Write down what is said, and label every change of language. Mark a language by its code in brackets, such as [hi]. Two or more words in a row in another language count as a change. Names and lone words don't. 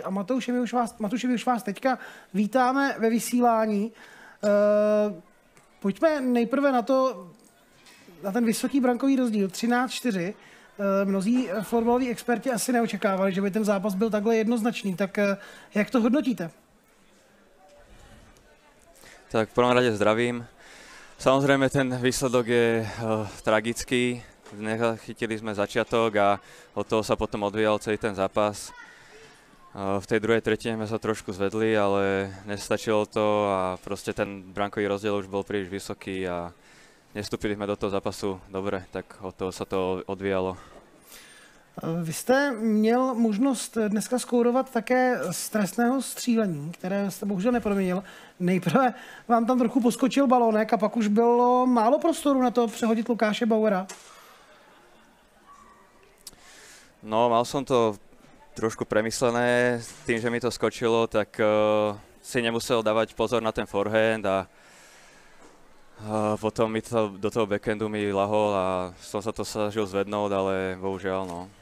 [cs] A Matouši, my už vás teďka vítáme ve vysílání. Pojďme nejprve na ten vysoký brankový rozdíl, 13-4. Mnozí fotbaloví experti asi neočekávali, že by ten zápas byl takhle jednoznačný. Tak jak to hodnotíte? [sk] Tak v prvom rade zdravím. Samozrejme ten výsledok je tragický. Nechytili sme začiatok a od toho sa potom odvíjal celý ten zápas. V tej druhej tretine sme sa trošku zvedli, ale nestačilo to a proste ten brankový rozdiel už bol príliš vysoký a nestúpili sme do toho zápasu dobre, tak od toho sa to odvíjalo. [cs] Vy jste měl možnost dneska skórovat také z trestného střílení, které jste bohužel neproměnil. Nejprve vám tam trochu poskočil balónek a pak už bylo málo prostoru na to přehodit Lukáše Bauera. No, [sk] mal som to trošku premyslené. Tým, že mi to skočilo, tak si nemusel dávať pozor na ten forehand a potom mi to do toho backhandu mi lahol a som sa to snažil zvednúť, ale bohužiaľ, no.